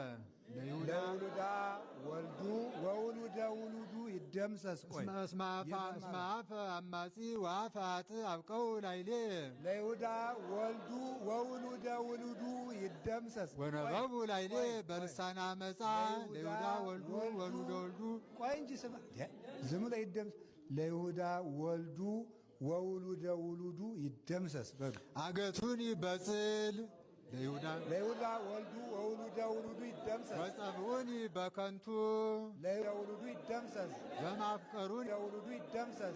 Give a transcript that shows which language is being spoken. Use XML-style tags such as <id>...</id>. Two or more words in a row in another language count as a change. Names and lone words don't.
<gez>ለይሁዳ ወልዱ ወውሉደ ውሉዱ ይደምሰስ ቆይ እስመ አፈ አማጺ ወአፈ ኃጥእ አብቀው ላይሌ ለይሁዳ ወልዱ ወውሉደ ውሉዱ ይደምሰስ ወነበቡ ላይሌ በልሳነ አመፃ ለይሁዳ ወልዱ ወሉደ ወልዱ</gez> <am>ቆይ እንጂ ስማ ዝም ላይ ይደምስ</am> <gez>ለይሁዳ ወልዱ ወውሉደ ውሉዱ ይደምሰስ በሉ አገቱኒ በጽል ለይሁዳ ወልዱ ወውሉደ ውሉዱ ይደምሰስ ወጸብኡኒ በከንቱ ለይሁዳ ውሉዱ ይደምሰስ ዘማፍቀሩኒ ውሉዱ ይደምሰስ</gez>